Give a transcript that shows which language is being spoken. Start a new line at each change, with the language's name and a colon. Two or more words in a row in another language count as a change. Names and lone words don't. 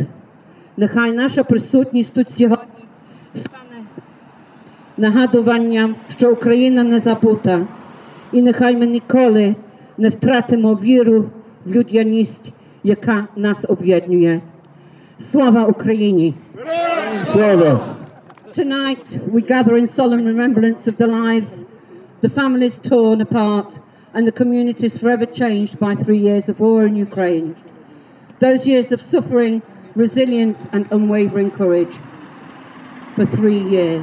Ukrainian: Нехай наша присутність тут сьогодні стане нагадуванням, що Україна не забута. І нехай ми ніколи не втратимо віру в людяність, яка нас об'єднує. Слава Україні! Слава!
English: Tonight we gather in solemn remembrance of the lives, the families torn apart, and the communities forever changed by 3 years of war in Ukraine. Those years of suffering, resilience, and unwavering courage. For 3 years.